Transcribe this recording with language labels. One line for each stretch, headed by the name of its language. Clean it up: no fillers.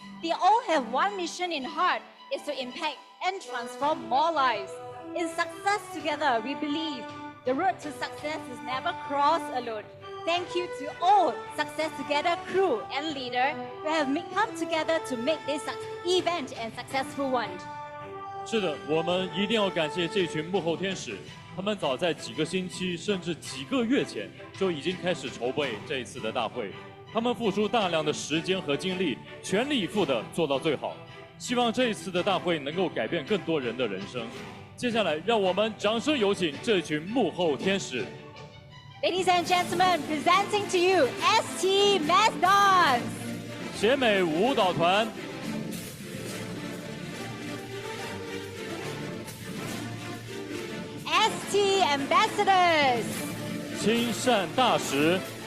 English: They all have one mission in heart, is to impact and transform more lives. In Success Together, we believe the road to success is never crossed alone. Thank you to all Success Together crew and leader who have come together to make this event a successful one.
Chinese: 是的，我们一定要感谢这群幕后天使，他们早在几个星期甚至几个月前就已经开始筹备这一次的大会，他们付出大量的时间和精力，全力以赴地做到最好。希望这一次的大会能够改变更多人的人生。接下来，让我们掌声有请这群幕后天使。
English: Ladies and gentlemen, presenting to you ST Mass Dance
Chinese: 协美舞蹈团。
English: ST Ambassadors
Chinese: 亲善大使。